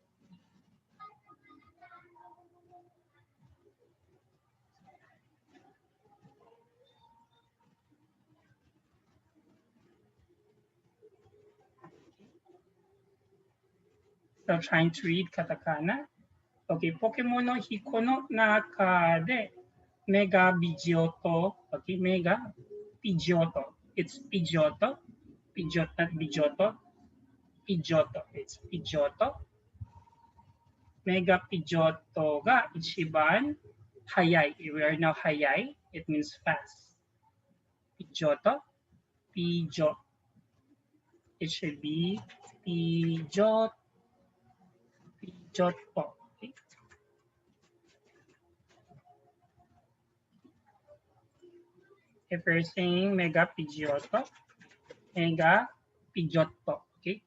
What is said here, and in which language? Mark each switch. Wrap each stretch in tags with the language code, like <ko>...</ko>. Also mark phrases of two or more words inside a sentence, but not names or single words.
<en>Still trying to read katakana.</en> <ja>Okay, ポケモンの飛行の中で mega Pidgeotto.</ja> <en>Okay, mega Pidgeotto. It's Pidgeotto. Pidgeotto, not Pidgeotto. Pidgeotto. It's Pidgeotto. Mega Pidgeotto</en> <ja>が一番速い.</ja> <en>We are now hayai. It means fast. Pidgeotto. Pidgeotto. It should be Pidgeotto. Pidgeotto. Okay. If you're saying Mega Pidgeotto, Mega Pidgeotto. Okay.</en>